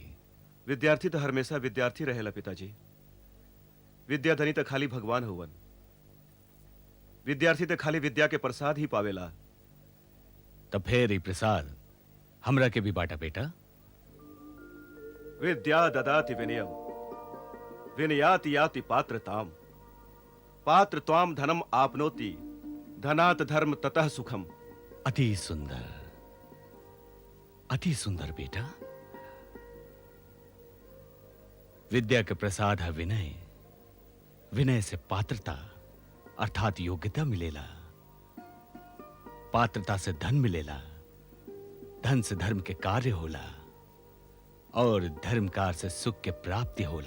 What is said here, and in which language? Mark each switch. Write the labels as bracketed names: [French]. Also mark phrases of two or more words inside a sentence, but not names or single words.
[Bhojpuri] विद्यार्थी तो हमेशा विद्यार्थी रहेला पिताजी। विद्याधनी तो खाली भगवान होवन। विद्यार्थी तो खाली विद्या के प्रसाद ही पावेला। तब फिर ही प्रसाद हमरा के भी बांटा बेटा। [Sanskrit] विद्या ददाति विनयम विनयाति याति पात्रताम पात्र त्वाम धनम आपनोति धनात धर्म ततः सुखम। [Bhojpuri] अति सुंदर बेटा। विद्या के प्रसाद है विनय, विनय से पात्रता अर्थात योग्यता मिलेला, पात्रता से धन मिलेला, धन से धर्म के कार्य होला और धर्म कार्य से सुख के प्राप्ति होला।